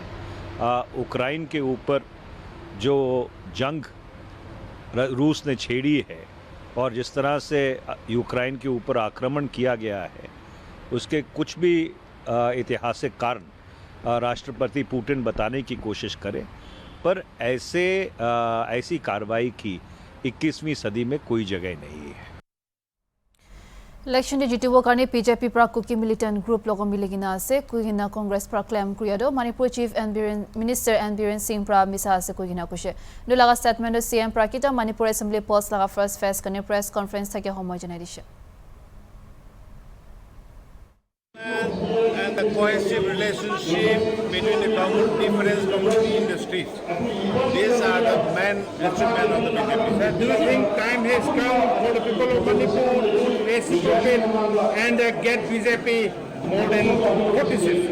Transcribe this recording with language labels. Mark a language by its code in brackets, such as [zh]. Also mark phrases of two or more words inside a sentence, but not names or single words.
[hi] यूक्रेन के ऊपर जो जंग रूस ने छेड़ी है और जिस तरह से यूक्रेन के ऊपर आक्रमण किया गया है उसके कुछ भी ऐतिहासिक कारण राष्ट्रपति पुतिन बताने की कोशिश करें, पर ऐसी कार्रवाई की 21वीं सदी में कोई जगह नहीं है। [nag] Election jitu karne BJP pra kuki [en] militant group [nag] logo miligina ase kuigina Congress pra claim kriado Manipur [en] Chief Minister [nag] and Biren Singh pra misa ase kuigina kushe dulaga statement do CM pra kita Manipur Assembly post laga [en] first phase [nag] kane [en] press conference [nag] thake homoy janai dishe. [en] And the cohesive relationship between the different community in the streets. These are the main achievement of the BJP. Do you think time has come for the people of Manipur to reciprocate and get BJP more than 46?